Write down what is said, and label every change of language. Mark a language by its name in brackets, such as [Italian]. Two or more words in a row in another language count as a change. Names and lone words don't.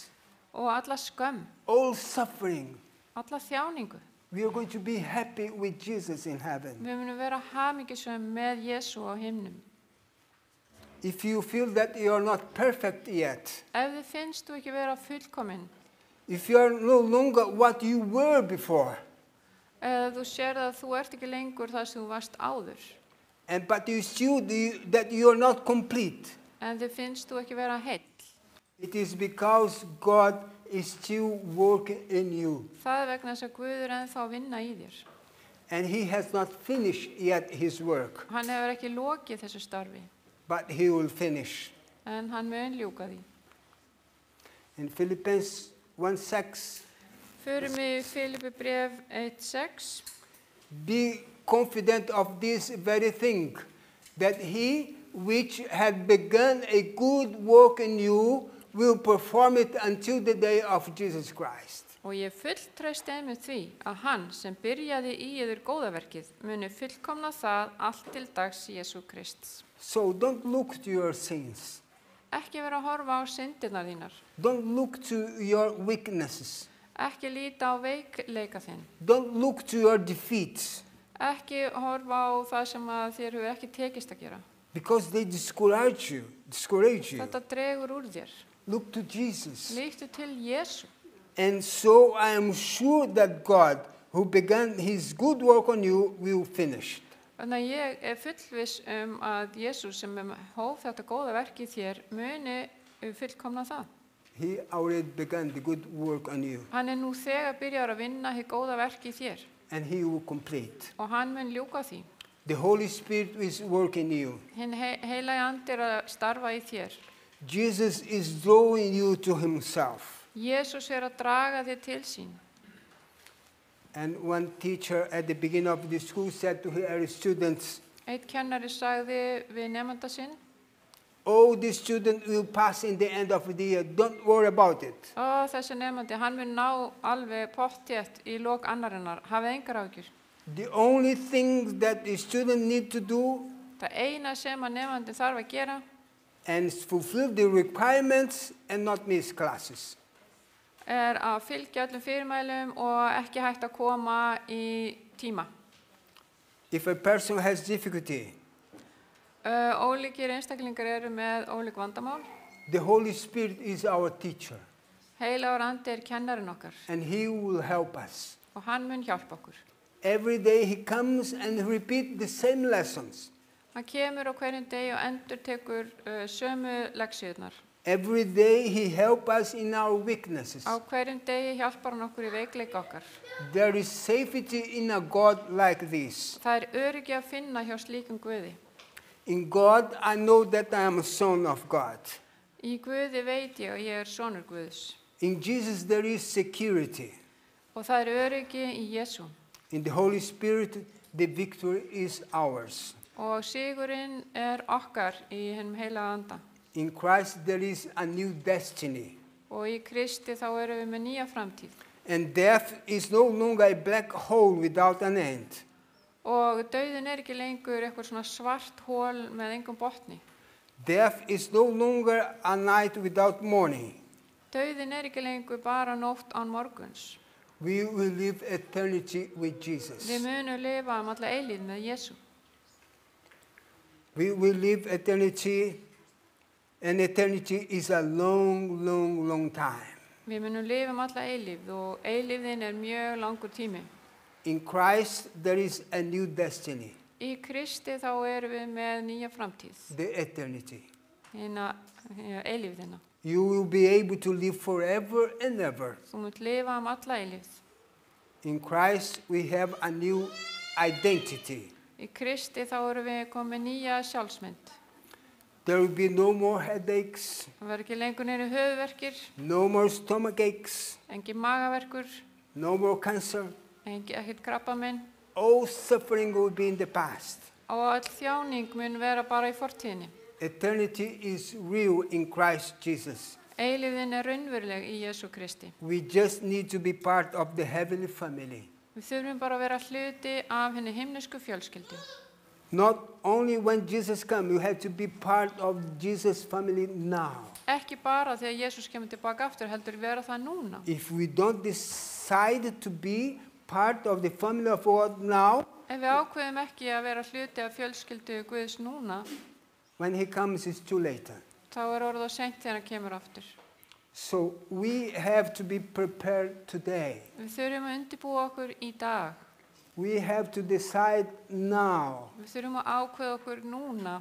[Icelandic] og alla skömm, [English] all suffering. [Icelandic] alla þjáningu. [English] We are going to be happy with Jesus in heaven. [Icelandic] Við munum vera hamingjusöm með Jesú á himnum. [English] If you feel that you are not perfect yet, [Icelandic] Ef þið finnst þú ekki vera fullkomin, [English] if you are no longer what you were before, [Icelandic] eða þú sér að þú ert ekki lengur það sem þú varst áður, [English] but you still that you are not complete, [Icelandic] en þið finnst þú ekki vera heill, [English] it is because God is still working in you. [Icelandic] það vegna þess að Guð ennþá að vinna í þér. [English] And he has not finished yet his work, [Icelandic] Hann hefur ekki lokið þessu starfi, [English] but he will finish. [Icelandic] en hann mun ljúka því. [English] In Philippians 1:6, [Icelandic] Förum við Filipi bréf 1:6. [English] be confident of this very thing, that he which had begun a good work in you will perform it until the day of Jesus Christ. [Icelandic] Og ég fulltreysti með því að hann sem byrjaði í yður góðaverkið muni fullkomna það allt til dags Jesú Krists. [English] So don't look to your sins. [Icelandic] Ekki vera að horfa á syndirnar þínar. [English] Don't look to your weaknesses. [Icelandic] Ekki líta á veikleika þinn. [English] Don't look to your defeats, [Icelandic] Ekki horfa á það sem að þér hefur ekki tekist að gera. [English] because they discourage you. [Icelandic] Þetta dregur úr þér. [English] Look to Jesus. [Icelandic] Líktu til Jesú. [English] And so I am sure that God, who began his good work on you, will finish it. [Icelandic] Þannig að ég er fullviss að Jesú sem hóf þetta góða verk í þér muni fullkomna það. [English] He already began the good work on you, [Icelandic] Hann er nú þegar byrjar að vinna hið góða verk í þér [English] and he will complete. [Icelandic] og hann mun ljúka því. [English] The Holy Spirit is working you. [Icelandic] Hinn heilagi andi er að starfa í þér. [English] Jesus is drawing you to himself. [Icelandic] Jesús er að draga þig til sín. [English] And one teacher at the beginning of the school said to her students, [Icelandic] Eitt kennari sagði við nemanda sinn, [English] "Oh, the student will pass in the end of the year. Don't worry about it." [Icelandic] þessi nemandi, hann mun ná alveg pottþétt í lok annarinnar, hafið engar áhyggjur. [English] The only thing that the student need to do [Icelandic] Það eina sem að nemandi þarf að gera [English] and fulfill the requirements and not miss classes. [Icelandic] er að fylgja öllum fyrirmælum og ekki hægt að koma í tíma. [English] If a person has difficulty, [Icelandic] Ólíkir einstaklingar eru með ólík vandamál. [English] the Holy Spirit is our teacher, [Icelandic] Heilagur andi er kennarinn okkar [English] and he will help us. [Icelandic] og hann mun hjálpa okkur. [English] Every day he comes and repeats the same lessons. [Icelandic] Hann kemur á hverjum degi og endurtekur sömu leksíurnar. [English] Every day he helps us in our weaknesses. [Icelandic] Á hverjum degi hjálpar hann okkur í veikleika okkar. [English] There is safety in a God like this. [Icelandic] Það er öryggi að finna hjá slíkum Guði. [English] In God, I know that I am a son of God. [Icelandic] Í Guði veit ég að ég er sonur Guðs. [English] In Jesus, there is security. [Icelandic] Og það er öryggi í Jesú. [English] In the Holy Spirit, the victory is ours. [Icelandic] Og sigurinn er okkar í hennum heilaga anda. [English] In Christ, there is a new destiny. [Icelandic] Og í Kristi þá erum við með nýja framtíð. [English] And death is no longer a black hole without an end. [Icelandic] Og dauðin er ekki lengur eitthvað svona svart hól með engum botni. [English] Death is no longer a night without morning. [Icelandic] Dauðin ekki lengur bara nótt án morguns. [English] We will live eternity with Jesus. [Icelandic] Við munum lifa alla eilífð með Jesú. [English] We will live eternity, and eternity is a long, long, long time. [Icelandic] Við munum lifa alla eilífð og eilífðin mjög langur tími. [English] In Christ, there is a new destiny, [Icelandic] Í Kristi þá erum við með nýja framtíð, [English] the eternity. [Icelandic] Eilífðina. [English] You will be able to live forever and ever. [Icelandic] Þú munt lifa alla eilífð. [English] In Christ, we have a new identity. [Icelandic] Í Kristi þá erum við komið nýja sjálfsmynd. [English] There will be no more headaches, [Icelandic] Það verður ekki lengur neinu höfuðverkir, [English] no more stomach aches, [Icelandic] engin magaverkur, [English] no more cancer. [Icelandic] ekkert krabbaminn [English] All suffering will be in the past. [Icelandic] og öll þjáning mun vera bara í fortíðinni. [English] Eternity is real in Christ Jesus. [Icelandic] Eilífðin raunveruleg í Jesú Kristi. [English] We just need to be part of the heavenly family. [Icelandic] Við þurfum bara að vera hluti af henni himnesku fjölskyldu. [English] Not only when Jesus comes, you have to be part of Jesus' family now. [Icelandic] Ekki bara þegar Jesús kemur tilbaka aftur, heldur vera það núna. [English] If we don't decide to be part of the family of God now, [Icelandic] Ef við ákveðum ekki að vera hluti af fjölskyldu Guðs núna, [English] when He comes, it's too late. [Icelandic] þá orðið of seint þegar hann kemur aftur. [English] So we have to be prepared today. [Icelandic] Við þurfum að undirbúa okkur í dag. [English] We have to decide now [Icelandic] Við þurfum að ákveða okkur núna